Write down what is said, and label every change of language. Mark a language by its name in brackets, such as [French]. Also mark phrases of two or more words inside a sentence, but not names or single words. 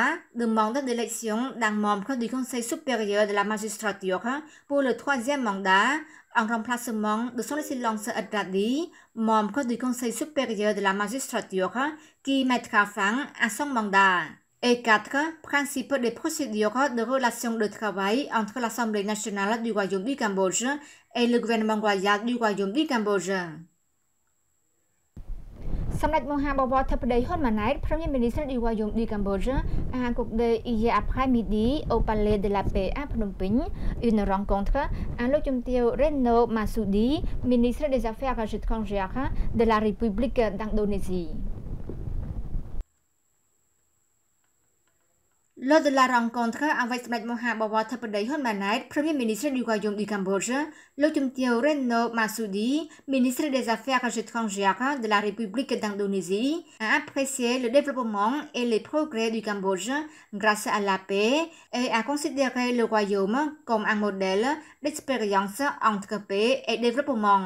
[French] Demande d'élection d'un membre du Conseil supérieur de la magistrature pour le troisième mandat en remplacement de son excellence Adradi, membre du Conseil supérieur de la magistrature qui mettra fin à son mandat. Et 4. Principe des procédures de relations de travail entre l'Assemblée nationale du royaume du Cambodge et le gouvernement royal du royaume du Cambodge. [Khmer] សម្ដេចមហាបវរធិបតីហ៊ុនម៉ាណែត [French] Premier ministre du royaume du Cambodge, a accordé hier après-midi au palais de la paix à Phnom Penh une rencontre à l'Automtio Retno Marsudi, ministre des Affaires étrangères de la République d'Indonésie. Lors de la rencontre avec Samdech Mohabawar Thapadi Hun Manet, Premier ministre du royaume du Cambodge, l'Automtio Retno Marsudi, ministre des Affaires étrangères de la République d'Indonésie, a apprécié le développement et les progrès du Cambodge grâce à la paix et a considéré le royaume comme un modèle d'expérience entre paix et développement.